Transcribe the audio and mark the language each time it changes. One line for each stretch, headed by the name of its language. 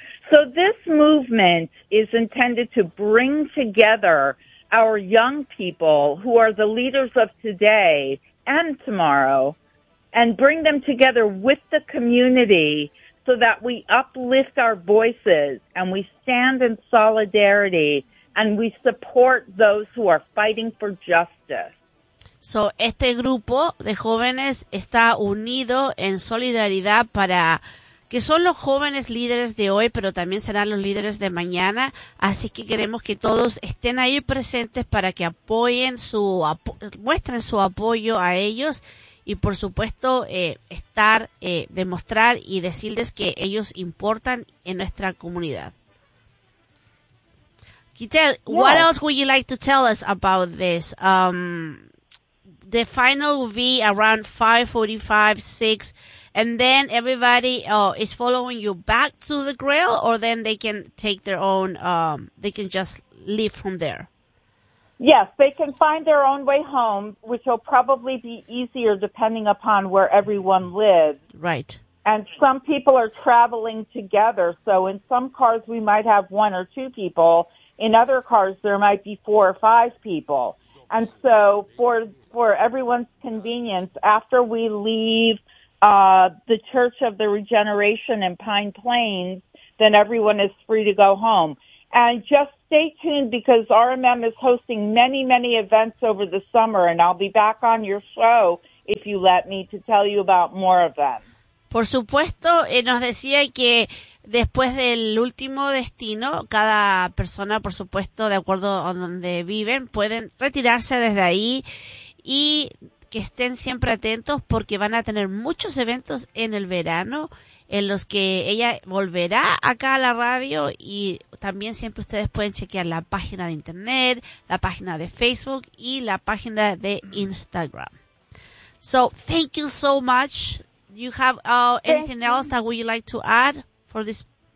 English: So this movement is intended to bring together our young people who are the leaders of today and tomorrow and bring them together with the community so that we uplift our voices and we stand in solidarity and we support those who are fighting for justice.
Spanish: So este grupo de jóvenes está unido en solidaridad para que son los jóvenes líderes de hoy, pero también serán los líderes de mañana. Así que queremos que todos estén ahí presentes para que apoyen muestren su apoyo a ellos y, por supuesto, demostrar y decirles que ellos importan en nuestra comunidad.
English: Gitel, what else would you like to tell us about this? The final will be around 5:45, 6. And then everybody is following you back to the Grail, or then they can take their own, they can just leave from there? Yes, they can find their own way home, which will probably be easier depending upon where everyone lives. Right. And some people are traveling together, so in some cars we might have one or two people. In other cars there might be four or five people. And so for everyone's convenience, after we leave the Church of the Regeneration in Pine Plains, then everyone is free to go home. And just stay tuned because RMM is hosting many, many events over the summer, and I'll be back on your show if you let me to tell you about more of them.
Spanish: Por supuesto, nos decía que después del último destino, cada persona, por supuesto, de acuerdo a donde viven, pueden retirarse desde ahí y que estén siempre atentos porque van a tener muchos eventos en el verano en los que ella volverá acá a la radio y también siempre ustedes pueden chequear la página de internet, la página de Facebook y la página de Instagram.
English: So, thank you so much. You have anything else that would you like to add for this?